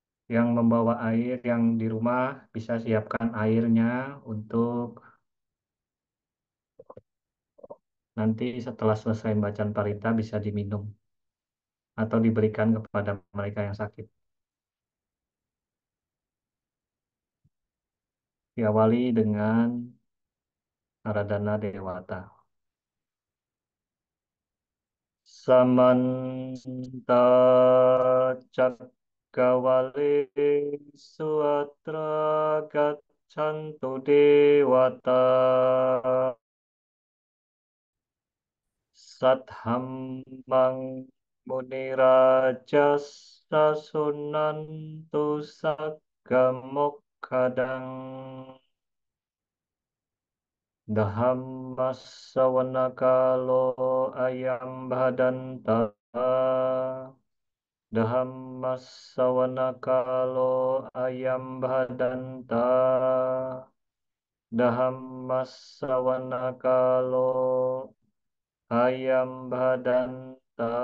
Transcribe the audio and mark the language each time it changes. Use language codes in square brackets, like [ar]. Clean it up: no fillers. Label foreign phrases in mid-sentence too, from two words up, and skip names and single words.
[id] Yang membawa air yang di rumah bisa siapkan airnya untuk nanti setelah selesai bacaan parita bisa diminum atau diberikan kepada mereka yang sakit. Diawali dengan Aradhana Dewata. [pi] Samanta Cakkawalesu atra gaccantu dewata Saddhammang munirajas sasunantu saggamokkhadang Dhammastsawanakalo ayam bhadanta Dhammastsawanakalo ayam bhadanta Dhammastsawanakalo ayam bhadanta